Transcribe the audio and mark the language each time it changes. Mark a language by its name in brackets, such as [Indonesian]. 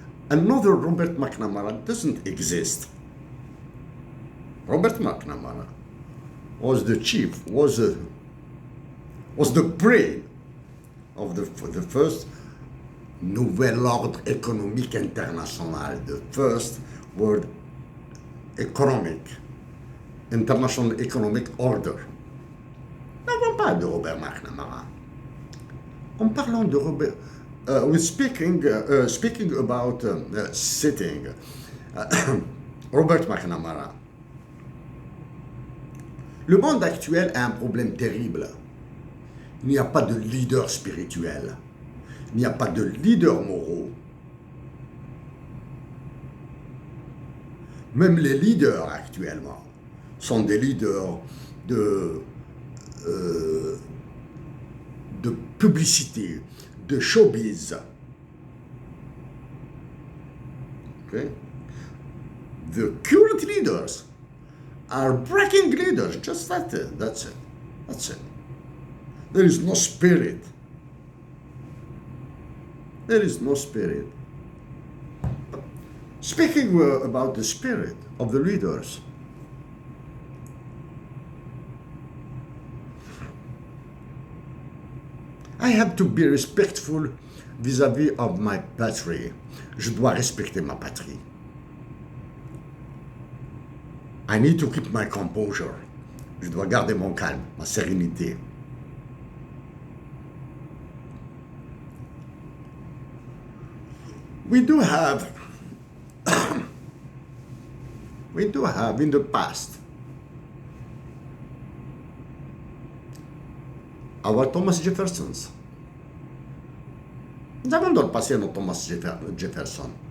[English] Another Robert McNamara doesn't exist. Robert McNamara was the chief, was the brain of the first Nouvel Ordre Économique International, the first World International Economic Order. [French] N'avons pas de Robert McNamara. En parlant de Robert, [English] we're speaking about sitting Robert McNamara. [French] Le monde actuel a un problème terrible. Il n'y a pas de leader spirituel. Il n'y a pas de leaders moraux. Même les leaders actuellement sont des leaders de publicité, de showbiz. [English] Okay? The current leaders are breaking leaders. Just that's it. That's it. There is no spirit. There is no spirit. Speaking about the spirit of the leaders, I have to be respectful vis-à-vis of my patrie. [French] Je dois respecter ma patrie. [English] I need to keep my composure. [French] Je dois garder mon calme, ma sérénité. [English] We do have in the past our Thomas Jeffersons. [French] Nous avons dans le passé notre Thomas Jefferson.